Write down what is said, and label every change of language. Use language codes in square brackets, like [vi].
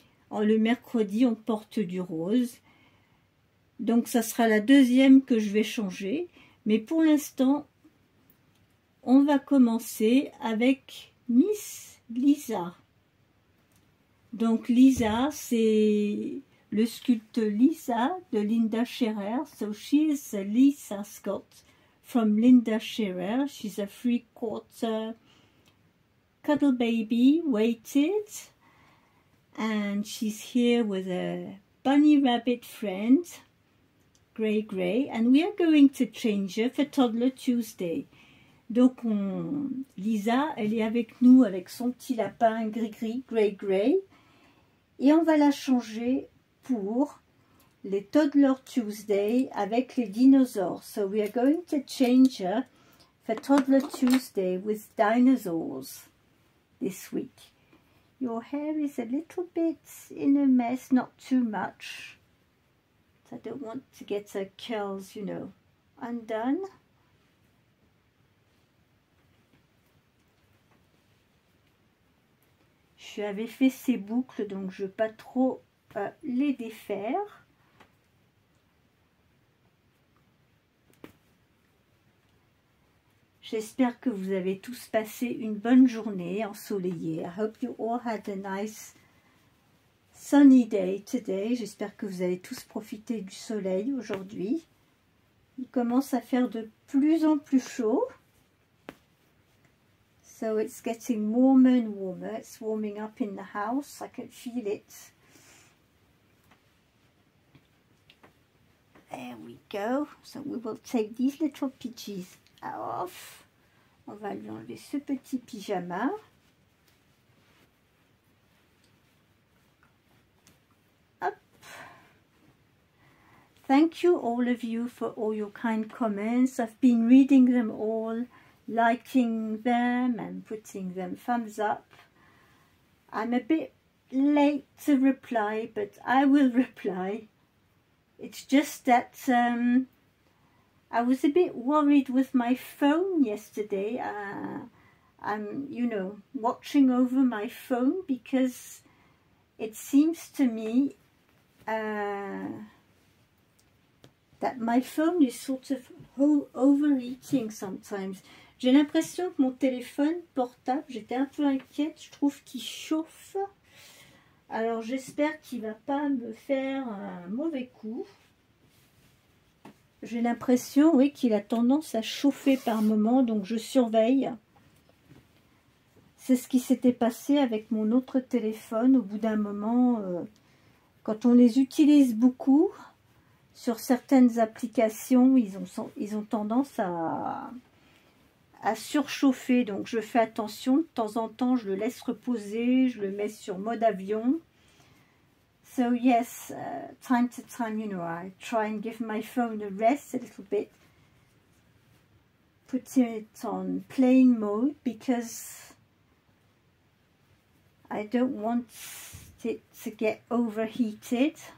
[fr] Le mercredi, on porte du rose. Donc ça sera la deuxième que je vais changer. Mais pour l'instant, on va commencer avec Miss Lisa. Donc Lisa, c'est le sculpte Lisa de Linda Shearer. [en] So she is a Lisa sculpt from Linda Shearer. She's a 3/4 cuddle baby, weighted. And she's here with a bunny rabbit friend, Grey, and we are going to change her for Toddler Tuesday. [fr] Donc Lisa, elle est avec nous avec son petit lapin gris, Grey, et on va la changer pour les Toddler Tuesday avec les dinosaures. [en] So we are going to change her for Toddler Tuesday with dinosaurs this week. Your hair is a little bit in a mess, not too much. I don't want to get her curls, you know, undone. [fr] J'avais fait ces boucles, donc je ne veux pas trop les défaire. J'espère que vous avez tous passé une bonne journée ensoleillée. [en] I hope you all had a nice sunny day today. [fr] J'espère que vous avez tous profité du soleil aujourd'hui. Il commence à faire de plus en plus chaud. [en] So it's getting warmer and warmer. It's warming up in the house. I can feel it. There we go. So we will take these little pidgeys off. [fr] On va lui enlever ce petit pyjama. Hop. [en] Thank you all of you for all your kind comments. I've been reading them all, liking them and putting them thumbs up. I'm a bit late to reply, but I will reply. It's just that I was a bit worried with my phone yesterday. I'm, you know, watching over my phone because it seems to me that my phone is sort of overheating sometimes. [fr] J'ai l'impression que mon téléphone portable, j'étais un peu inquiète, je trouve qu'il chauffe. Alors j'espère qu'il ne va pas me faire un mauvais coup. J'ai l'impression, oui, qu'il a tendance à chauffer par moment, donc je surveille. C'est ce qui s'était passé avec mon autre téléphone. Au bout d'un moment, quand on les utilise beaucoup, sur certaines applications, ils ont tendance à surchauffer. Donc je fais attention, de temps en temps, je le laisse reposer, je le mets sur mode avion. [en] So yes, time to time, you know, I try and give my phone a rest a little bit. Put it on plane mode because I don't want it to get overheated.